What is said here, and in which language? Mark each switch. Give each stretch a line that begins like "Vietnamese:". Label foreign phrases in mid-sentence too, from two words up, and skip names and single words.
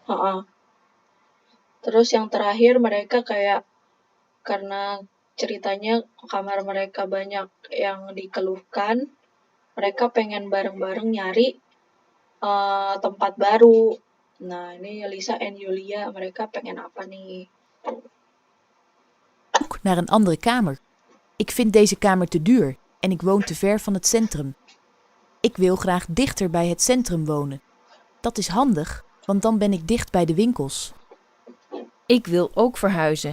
Indonesian: Terus yang terakhir mereka kayak karena ceritanya kamar mereka banyak yang dikeluhkan, mereka pengen bareng-bareng nyari tempat baru. Nah, ini Lisa en Julia, mereka pengen apa nih?
Dutch: Zoek naar een andere kamer. Ik vind deze kamer te duur en ik woon te ver van het centrum. Ik wil graag dichter bij het centrum wonen. Dat is handig, want dan ben ik dicht bij de winkels. Ik wil ook verhuizen.